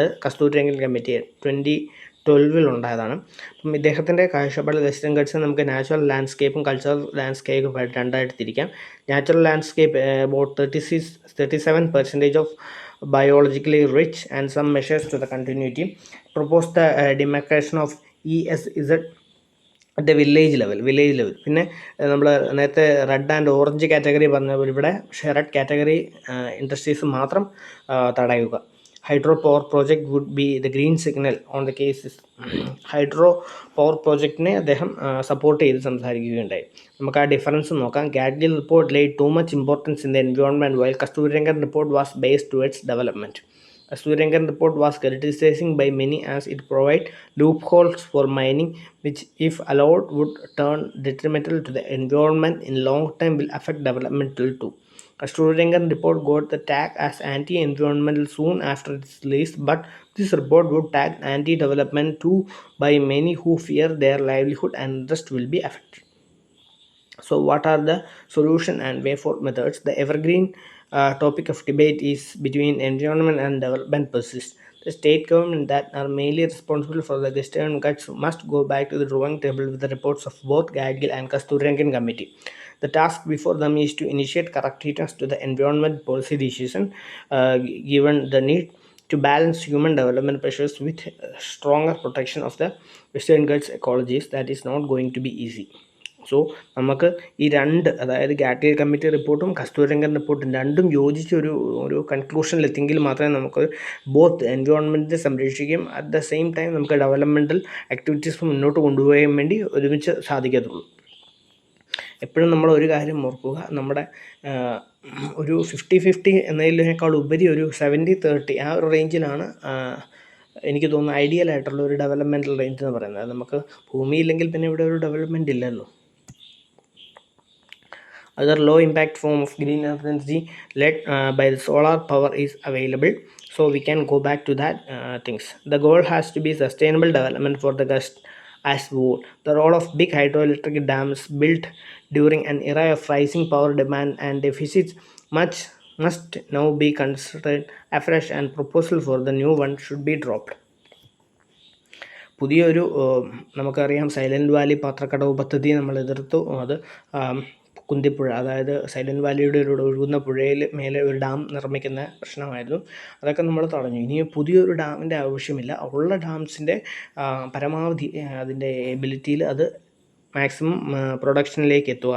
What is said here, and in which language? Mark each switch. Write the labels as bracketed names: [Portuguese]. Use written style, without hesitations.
[Malayalam] അതായത് കസ്തൂരിരംഗൻ കമ്മിറ്റി 2012 ഉണ്ടായതാണ്. അപ്പം ഇദ്ദേഹത്തിൻ്റെ കാഴ്ചപ്പാടിൽ വെസ്റ്റേൺ ഗട്ട്സിനെ നമുക്ക് നാച്ചുറൽ ലാൻഡ്സ്കേപ്പും കൾച്ചറൽ ലാൻഡ്സ്കേപ്പും രണ്ടായിട്ട് തിരിക്കാം. [English] Natural landscape about 37% of biologically rich and some measures to the continuity. Propose the demarcation of ESZ at the village level. [Malayalam] പിന്നെ നമ്മൾ നേരത്തെ റെഡ് ആൻഡ് ഓറഞ്ച് കാറ്റഗറി പറഞ്ഞ പോലെ ഇവിടെ റെഡ് കാറ്റഗറി ഇൻഡസ്ട്രീസ് മാത്രം തടയുക. [English] Hydro power project would be the green signal on the cases. [Malayalam] Hydro power പ്രോജക്റ്റിനെ അദ്ദേഹം support ചെയ്ത് സംസാരിക്കുകയുണ്ടായി. നമുക്ക് ആ ഡിഫറൻസ് നോക്കാം. [English] Gadgil report laid too much importance in the environment while Kasthurirangan report was based towards development. Sreekesh report was criticized by many as it provided loopholes for mining, which if allowed would turn detrimental to the environment in long term will affect developmental too. Kasthurirangan report got the tag as anti-environmental soon after its release, but this report would tag anti-development too by many who fear their livelihood and interest will be affected. So what are the solution and way forward methods? The evergreen topic of debate is between environment and development persists. The state government that are mainly responsible for the Western Ghats must go back to the drawing table with the reports of both Gadgil and Kasthurirangan committee. The task before them is to initiate corrections to the environment policy decision, given the need to balance human development pressures with stronger protection of the Western Ghats ecologies. That is not going to be easy. [Malayalam] So നമുക്ക് ഈ രണ്ട്, അതായത് Gadgil committee റിപ്പോർട്ടും കസ്തൂരിരംഗൻ റിപ്പോർട്ടും രണ്ടും യോജിച്ച് ഒരു കൺക്ലൂഷനിലെത്തിയെങ്കിൽ മാത്രമേ നമുക്ക് ബോത്ത് എൻവയോൺമെൻറ്റിനെ സംരക്ഷിക്കുകയും [English] at the same time [Malayalam] നമുക്ക് ഡെവലപ്മെൻറ്റൽ ആക്ടിവിറ്റീസ് മുന്നോട്ട് കൊണ്ടുപോകാൻ വേണ്ടി ഒരുമിച്ച് സാധിക്കത്തുള്ളൂ. എപ്പോഴും നമ്മൾ ഒരു കാര്യം ഓർക്കുക, നമ്മുടെ ഒരു 50-50 എന്നതിനേക്കാൾ ഉപരി ഒരു 70-30 ആ ഒരു റേഞ്ചിലാണ് എനിക്ക് തോന്നുന്നു ഐഡിയൽ ആയിട്ടുള്ള ഒരു ഡെവലപ്മെൻറ്റൽ റേഞ്ച് എന്ന് പറയുന്നത്. നമുക്ക് ഭൂമിയില്ലെങ്കിൽ പിന്നെ ഇവിടെ ഒരു ഡെവലപ്മെൻറ്റ് ഇല്ലല്ലോ. [English] Other low impact form of green energy led by the solar power is available, so we can go back to that things. The goal has to be sustainable development for the Ghats as whole. The role of big hydroelectric dams built during an era of rising power demand and deficits must now be considered afresh, and proposal for the new one should be dropped. [Malayalam] പുതിയൊരു നമുക്കറിയാം silent Valley Pathrakadavu പദ്ധതി നമ്മൾ എതിർത്തു. അത് കുന്തിപ്പുഴ, അതായത് silent വാലിയുടെ ഒരു ഒഴുകുന്ന പുഴയിൽ മേലെ ഒരു ഡാം നിർമ്മിക്കുന്ന പ്രശ്നമായിരുന്നു. അതൊക്കെ നമ്മൾ തടഞ്ഞു. ഇനി പുതിയൊരു ഡാമിൻ്റെ ആവശ്യമില്ല. ഉള്ള ഡാംസിൻ്റെ പരമാവധി അതിൻ്റെ എബിലിറ്റിയിൽ അത് മാക്സിമം പ്രൊഡക്ഷനിലേക്ക് എത്തുക.